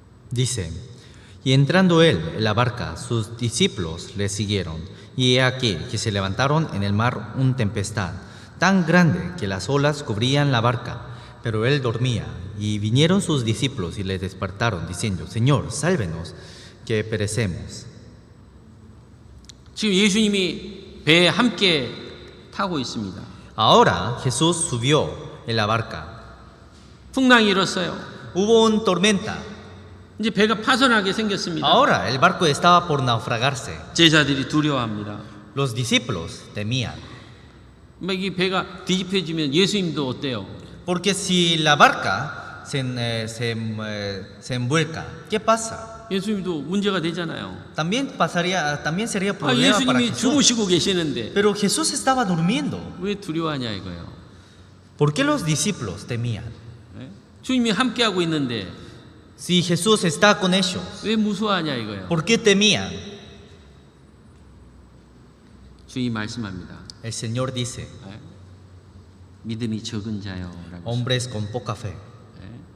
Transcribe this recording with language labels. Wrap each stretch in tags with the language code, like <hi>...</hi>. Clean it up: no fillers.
<es>Dice: y entrando él en la barca, sus discípulos le siguieron. Y he aquí que se levantaron en el mar una tempestad tan grande que las olas cubrían la barca, pero él dormía. Y vinieron sus discípulos y le despertaron, diciendo: Señor, sálvenos, que perecemos.</es> <ko>지금 예수님이 배에 함께 타고 있습니다.</ko> <es>Ahora Jesús subió en la barca.</es> <ko>풍랑이 일었어요.</ko> <es>Hubo una tormenta.</es> <ko>이제 배가 파손하게 생겼습니다.</ko> <es>Ahora el barco estaba por naufragarse.</es> <ko>제자들이 두려워합니다.</ko> <es>Los discípulos temían.</es> <ko>이 배가 뒤집혀지면 예수님도 어때요?</ko> <es>Porque si la barca se envuelca, ¿qué pasa?</es> <ko>예수님도 문제가 되잖아요.</ko> <es>También sería</es> <ko>아,</ko> <es>problema para</es> <ko>예수님이</ko> <es>Jesús.</es> <ko>주무시고 계시는데</ko> <es>Pero Jesús estaba durmiendo.</es> <ko>왜 두려워하냐 이거예요.</ko> <es>¿Por qué los discípulos temían? 예?</es> <ko>주님이 함께하고 있는데</ko> <es>Si Jesús está con ellos,</es> <ko>왜 무서워하냐 이거예요.</ko> <es>¿por qué temían?</es> <ko>주님이 말씀합니다.</ko> <es>El Señor dice:</es> <ko>예? 믿음이 적은 자요라고.</ko> <es>hombres con poca fe. 예?</es>